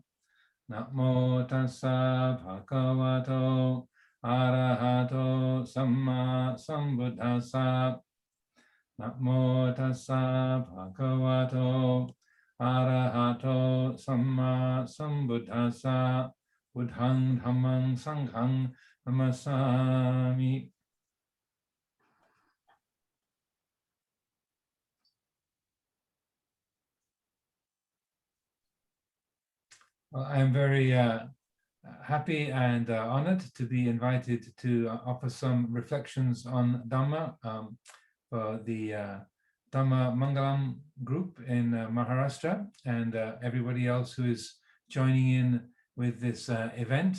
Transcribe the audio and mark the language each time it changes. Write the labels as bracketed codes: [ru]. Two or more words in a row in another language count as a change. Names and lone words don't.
[pi] Namo tassa bhagavato arahato samma sambuddhassa. Namo tassa bhagavato arahato samma sambuddhassa. Buddhang dhammang sanghang namasami. [en] Well, I am very happy and honored to be invited to offer some reflections on Dhamma for the Dhamma Mangalam group in Maharashtra and everybody else who is joining in with this event.